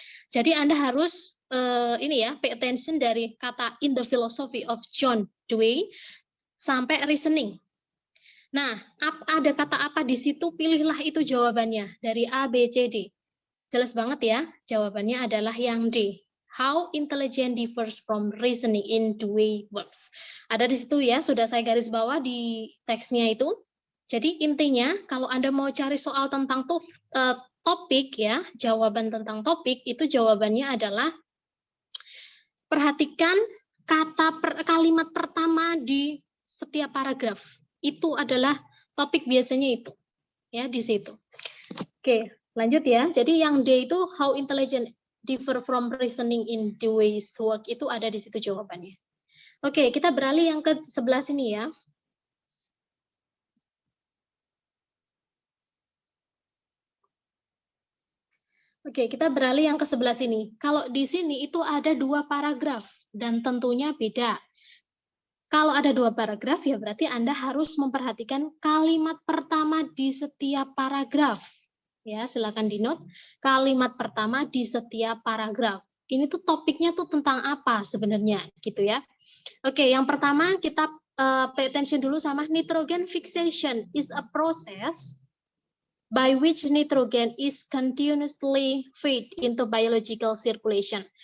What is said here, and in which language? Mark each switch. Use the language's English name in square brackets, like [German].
[Indonesian] Jadi Anda harus ini ya, [English] pay attention [Indonesian] dari kata [English] in the philosophy of John Dewey [Indonesian] sampai reasoning. Nah, ada kata apa di situ, pilihlah itu jawabannya dari A, B, C, D. Jelas banget ya, jawabannya adalah yang D. [English] How intelligence differs from reasoning in Dewey works. [Indonesian] Ada di situ ya, sudah saya garis bawah di teksnya itu. Jadi intinya, kalau Anda mau cari soal tentang topik ya, jawaban tentang topik, itu jawabannya adalah perhatikan kalimat pertama di setiap paragraf. Itu adalah topik biasanya itu ya di situ. Oke, lanjut ya. Jadi yang D itu [English] how intelligent differ from reasoning in the ways work, [Indonesian] itu ada di situ jawabannya. Oke, kita beralih yang ke sebelah sini ya. Oke, kita beralih yang ke sebelah sini. Kalau di sini itu ada 2 paragraf dan tentunya beda. Kalau ada 2 paragraf, ya berarti Anda harus memperhatikan kalimat pertama di setiap paragraf. Ya, silakan di-note kalimat pertama di setiap paragraf. Ini tuh topiknya tuh tentang apa sebenarnya, gitu ya. Oke, yang pertama kita pay attention dulu sama [English] nitrogen fixation is a process by which nitrogen is continuously fed into biological circulation.